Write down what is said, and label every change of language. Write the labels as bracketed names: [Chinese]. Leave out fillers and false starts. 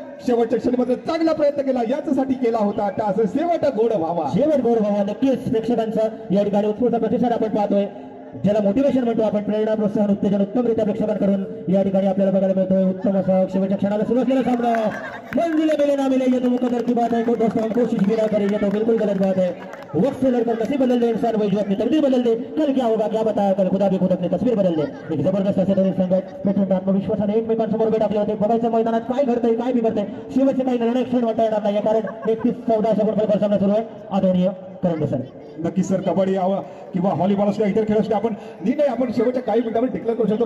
[Marathi] शेवटच्या क्षणी चांगला प्रयत्न केला, याच्यासाठी केला होता टास. शेवट गोड व्हावा. नक्कीच प्रेक्षकांचा या ठिकाणी उत्स्फूर्त प्रतिसाद आपण पाहतोय. ज्याला मोटिवेशन म्हणतो आपण, प्रेरणा प्रोत्साहन उत्तेजन उत्तमरित्या प्रेक्षकांकडून या ठिकाणी आपल्याला बघायला मिळतोय. उत्तम असा शेवटच्या क्षणाला सुरू असलेला सामना. [Hindi] मंजिले मिले ना मिले ये तो मुकद्दर की बात है, कोई दोस्तों हम कोशिश भी ना करें ये तो बिल्कुल गलत बात है. वक्त से लड़कर नसीब बदल दे इंसान, वही जो अपनी तकदीर बदल दे. कल क्या होगा क्या बताया, कल खुदा भी खुद अपनी तस्वीर बदल दे. [Marathi] एक जबरदस्त असे दोन्ही संघ प्रचंड आत्मविश्वासाने एकमेकांसमोर भेट आपले होते. बघायचं मैदानात काय घडतंय काय बिघडतंय. शेवटचे काही निर्णय क्षण म्हणता येणार नाही, कारण 31-14 अशा गुणफलकावर सामना सुरू आहे. आदरणीय करंडे सर. नक्की सर, कबड्डी किंवा व्हॉलीबॉल असल्या इतर खेळ असले आपण निर्णय आपण शेवटच्या काही मिनिटांमध्ये डिक्लेअर करू शकतो.